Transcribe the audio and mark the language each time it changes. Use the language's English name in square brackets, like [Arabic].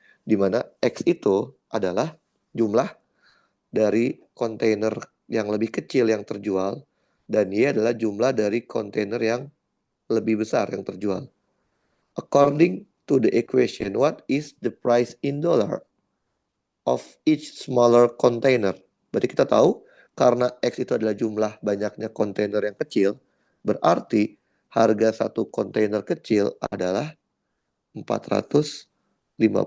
[Indonesian] Di mana X itu adalah jumlah dari kontainer yang lebih kecil yang terjual dan Y adalah jumlah dari kontainer yang lebih besar yang terjual. [English] According to the equation, what is the price in dollar of each smaller container? [Indonesian] Berarti kita tahu karena X itu adalah jumlah banyaknya kontainer yang kecil, berarti harga satu kontainer kecil adalah 451.